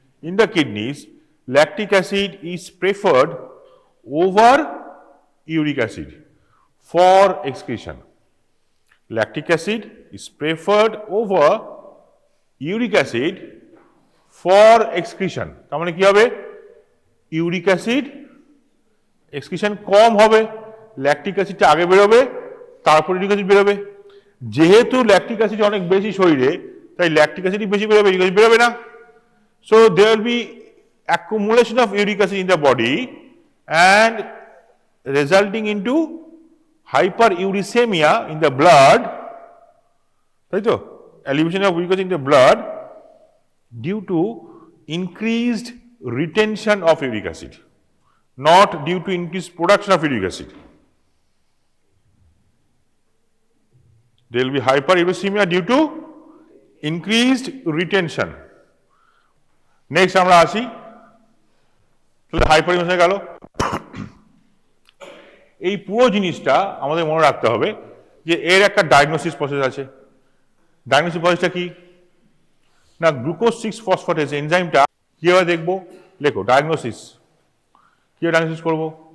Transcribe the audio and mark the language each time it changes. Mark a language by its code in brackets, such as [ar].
[en] In the kidneys, lactic acid is preferred over uric acid for excretion. Lactic acid is preferred over uric acid [bn] for excretion. তার মানে কি হবে? Uric acid excretion কম হবে, lactic অ্যাসিডটা আগে বেরোবে, তারপর uric acid বেরোবে। যেহেতু ল্যাকটিক অ্যাসিড অনেক বেশি শরীরে, তাই ল্যাকটিক অ্যাসিডই বেশি বেরোবে, ইউরিক অ্যাসিড বেরোবে না। [en] so there will be accumulation of uric acid in the body and resulting into hyperuricemia in the blood, [bn] তাই তো? [en] Elevation of uric acid in the blood due to increased retention of uric acid, not due to increased production of uric acid. There will be hyperuricemia due to increased retention. [bn] Next আমরা আসি, তাহলে হাইপারইউরিসেমিয়া গেল। এই পুরো জিনিসটা আমাদের মনে রাখতে হবে যে এর একটা ডায়াগনোসিস প্রসেস আছে। ডায়াগনোসিস প্রসেসটা কি না, গ্লুকোজ 6-ফসফেটেজ এনজাইমটা কিভাবে দেখবো? লেখো ডায়াগনোসিস। কিভাবে ডায়াগনোসিস করবো?